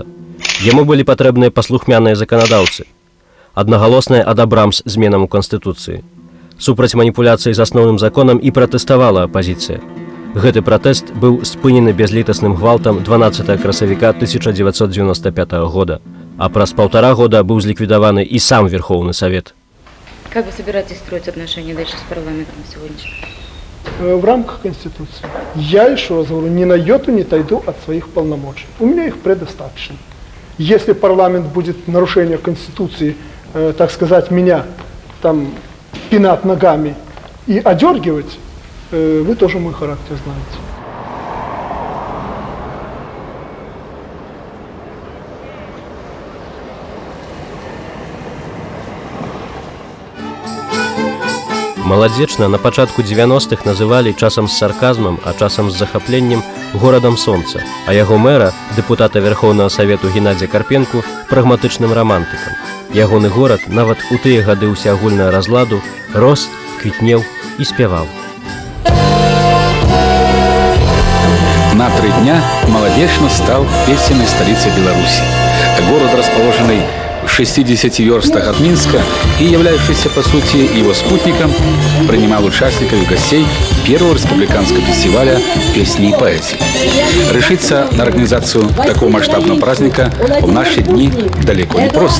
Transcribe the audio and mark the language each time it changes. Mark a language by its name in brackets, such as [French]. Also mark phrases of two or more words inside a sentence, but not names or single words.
[Belarusian] Яму былі патрэбныя паслухмяныя заканадаўцы. Аднагалосная адабрамс зменам у Канстытуцыі. Супраць маніпуляцыі з асноўным законам і пратэставала апазіцыя. Гэты пратэст быў спынены бязлітасным гвалтам 12 красавіка 1995 года, а праз 1,5 года быў зліквідаваны і сам Верхоўны Савет. [Russian] Как вы собираетесь строить отношения дальше с парламентом сегодняшним? В рамках Конституции. Я еще раз говорю, ни на йоту не отойду от своих полномочий. У меня их предостаточно. Если парламент будет нарушение Конституции, так сказать, меня там пинать ногами и одергивать, вы тоже мой характер знаете. [Belarusian] Маладзечна на пачатку 90-х называлі часам з сарказмам, а часам з захапленнем горадам сонца, а яго мэра, дэпутата Верхоўнага Савету Геннадзя Карпенку, прагматычным рамантыкам. Ягоны горад нават у тыя гады ўсеагульнага разладу рос, квітнеў і спяваў. [Russian] На 3 дня Молодечно стал песенной столицей Беларуси. Город, расположенный в 60 верстах от Минска и являющийся, по сути, его спутником, принимал участников и гостей первого республиканского фестиваля песни и поэзии. Решиться на организацию такого масштабного праздника в наши дни далеко не просто.